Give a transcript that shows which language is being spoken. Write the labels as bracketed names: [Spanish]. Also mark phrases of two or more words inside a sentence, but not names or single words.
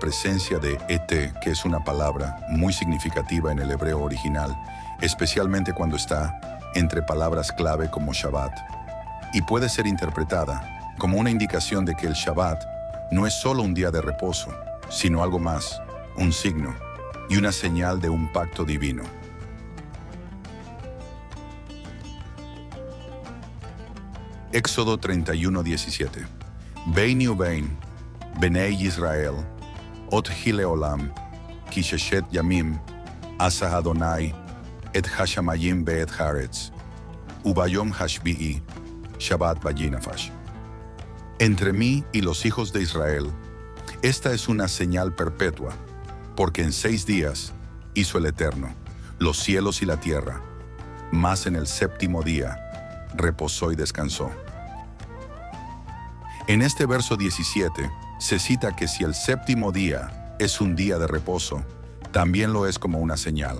[Spanish] presencia de et, que es una palabra muy significativa en el hebreo original, especialmente cuando está entre palabras clave como Shabbat, y puede ser interpretada como una indicación de que el Shabbat no es solo un día de reposo, sino algo más, un signo y una señal de un pacto divino. Éxodo 31:17. [Hebrew] ביני ובין בני ישראל אות היא לעולם כי ששת ימים עשה אדני את השמים ואת הארץ וביום השביעי שבת וינפש. [Spanish] Entre mí y los hijos de Israel, esta es una señal perpetua, porque en 6 días hizo el Eterno los cielos y la tierra, mas en el 7º día reposó y descansó. En este verso 17 se cita que si el 7º día es un día de reposo, también lo es como una señal.